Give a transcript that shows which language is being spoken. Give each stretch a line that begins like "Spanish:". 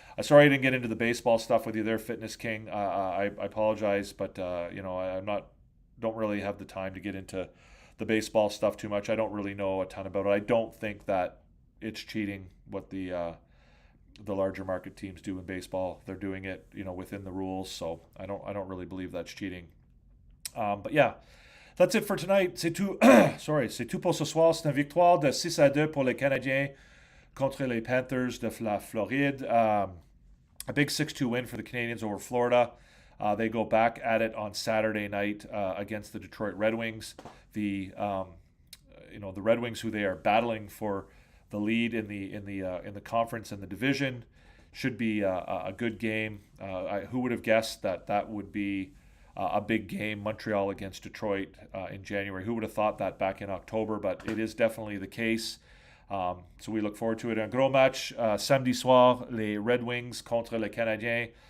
English: Sorry I didn't get into the baseball stuff with you there, Fitness King. I apologize, but don't really have the time to get into the baseball stuff too much. I don't really know a ton about it. I don't think that it's cheating what the larger market teams do in baseball. They're doing it within the rules, so I don't really believe that's cheating. But yeah. That's it for tonight.
French: C'est tout. C'est tout pour ce soir. C'est une victoire de 6-2 pour les Canadiens contre les Panthers de la Floride.
English: A big 6-2 win for the Canadiens over Florida. They go back at it on Saturday night against the Detroit Red Wings. The Red Wings, who they are battling for the lead in the conference and the division, should be a good game. Who would have guessed that would be a big game, Montreal against Detroit in January? Who would have thought that back in October? But it is definitely the case. So we look forward to it.
French: Un gros match samedi soir, les Red Wings contre les Canadiens.